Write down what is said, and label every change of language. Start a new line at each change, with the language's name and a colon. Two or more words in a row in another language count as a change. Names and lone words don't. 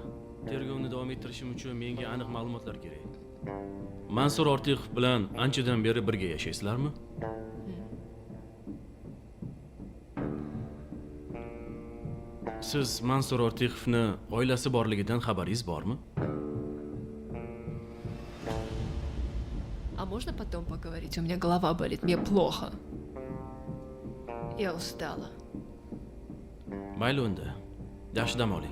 Uzbek: Tergovni davom ettirishim uchun menga aniq ma'lumotlar kerak. Mansur Ortiqov bilan anchadan beri birga yashaysizlarmi? Siz Mansur Ortiqovni oilasi borligidan xabaringiz bormi?
Russian: А можно потом поговорить? У меня голова болит, мне плохо. Я устала.
Uzbek: Mayli unda. Yaxshi dam oling.